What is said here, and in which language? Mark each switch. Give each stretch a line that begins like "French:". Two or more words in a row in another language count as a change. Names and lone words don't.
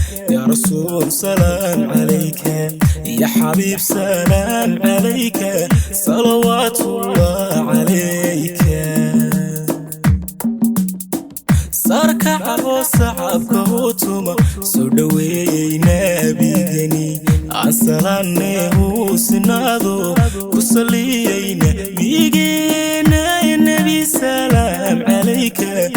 Arabic: يا رسول سلام عليك، يا حبيب سلام عليك، صلوات الله عليك.
Somali: Sarkaca oo sacabka u tuma, soo dhaweeyey nabigeni. Aan salaanne uu sinaado, ku saliyey nabigeena. Nabi,
Arabic: سلام عليك.